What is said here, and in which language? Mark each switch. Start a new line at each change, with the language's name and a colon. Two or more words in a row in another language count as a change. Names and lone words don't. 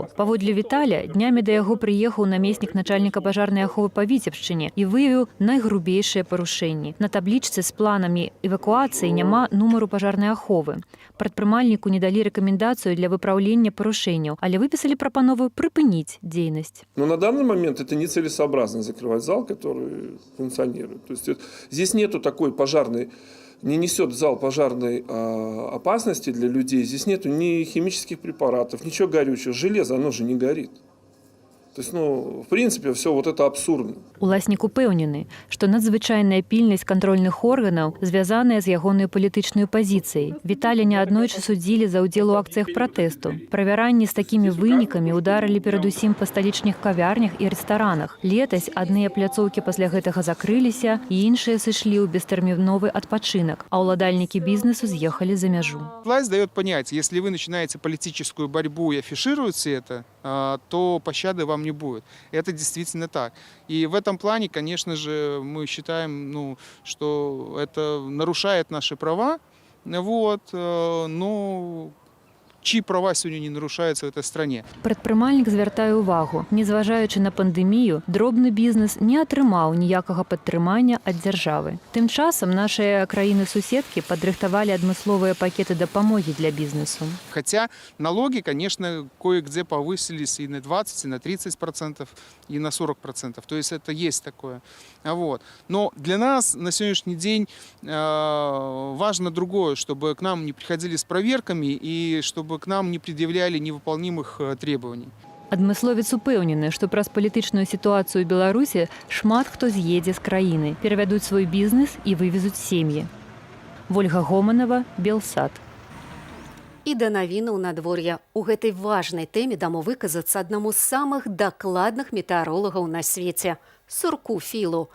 Belarusian: Паводле Віталя, днямі да яго прыехаў намеснік начальніка пажарнай аховы па Віцебшчыне і выявіў найгрубейшыя парушэнні. На таблічцы з планамі эвакуацыі няма нумару пажарнай аховы. Прадпрымальніку не далі рэкамендацыю для выпраўлення парушэнняў, але выпісалі прапанову прыпыніць дзейнасць.
Russian: Но на данный момент это нецелесообразно закрывать зал, который функционирует. То есть здесь нету такой пожарной, не несет зал пожарной опасности для людей. Здесь нету ни химических препаратов, ничего горючего. Железо, оно же не горит. То есть, в принципе, все вот это абсурдно.
Belarusian: Уласнік упэўнены, што надзвычайная пільнасць кантрольных органаў звязаная з ягонай палітычнай пазіцыяй. Віталя неаднойчы судзілі за ўдзел у акцыях пратэсту. Правяранні з такімі вынікамі ударылі перадусім па сталічных кавярнях і рэстаранах. Летась адныя пляцоўкі пасля гэтага закрыліся, і іншыя сышлі ў бестэрміновы адпачынак, а ўладальнікі бізнесу з'ехалі за мяжу.
Russian: Власть дает понять, если вы начинаете политическую борьбу и афишируете это, то пощады вам не будет. Это действительно так. И в этом плане, конечно же, мы считаем, что это нарушает наши права, но чьи права сегодня не нарушаются в этой стране.
Belarusian: Прадпрымальнік звяртае ўвагу. Незважаючы на пандэмію, дробны бізнес не атрымаў ніякага падтрымання ад дзяржавы. Тым часам нашыя краіны-суседкі падрыхтавалі адмысловыя пакеты дапамогі для бізнесу.
Russian: Хотя налоги, конечно, кое-где повысились и на 20, и на 30%, и на 40%. То есть это есть такое. Но для нас на сегодняшний день важно другое, чтобы к нам не приходили с проверками и чтобы к нам не предъявляли невыполнимых требований.
Belarusian: Адмысловец упэўнены, што праз палітычную сітуацыю ў Беларусі шмат хто з'едзе з краіны, перавядуць свой бізнес і вывезуць сем'і. Вольга Гоманова, Белсат. І да навінаў надвор'я. У гэтай важнай тэме дамо выказацца аднаму з самых дакладных метэаролагаў на свеце – Сурку Філу.